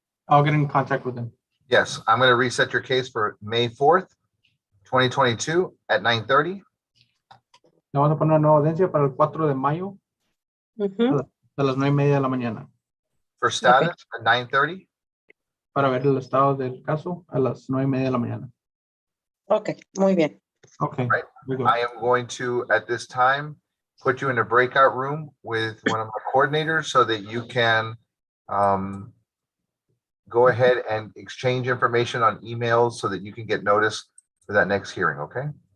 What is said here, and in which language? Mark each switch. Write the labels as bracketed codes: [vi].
[en] I'll get in contact with them. Yes, I'm going to reset your case for May 4th, 2022 at 9:30. [es] Le vamos a poner una nueva audiencia para el 4 de mayo Ujú. a las 9:30 de la mañana [en] For status at 9:30. [es] para ver el estado del caso a las 9:30 de la mañana. Ok, muy bien. [en] Okay. Right. very good. I am going to, at this time, put you in a breakout room with one of my coordinators so that you can go ahead and exchange information on emails so that you can get notice for that next hearing, okay?